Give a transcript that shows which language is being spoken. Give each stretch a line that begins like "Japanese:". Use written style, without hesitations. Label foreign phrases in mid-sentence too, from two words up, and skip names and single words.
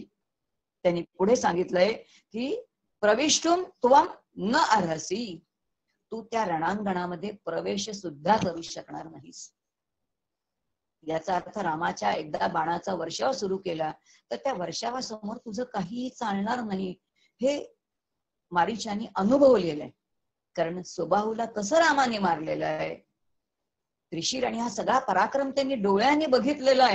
Marathi: त्यांनी पुढे सांगितलंय की
Sanskrit: प्रविष्टुम त्वम न अर्हसी,
Marathi: तू त्या रणांगणामध्ये प्रवेश सुद्धा करू शकणार नाहीस. याचा अर्थ रामाच्या एकदा बाणाचा वर्षाव सुरू केला तर त्या वर्षावासमोर तुझं काहीही चालणार नाही, हे मारीचाने अनुभवलेलं आहे. कारण सुबाहूला कसं रामाने मारलेलं आहे, त्रिशीर, आणि हा सगळा पराक्रम त्यांनी डोळ्यांनी बघितलेला आहे.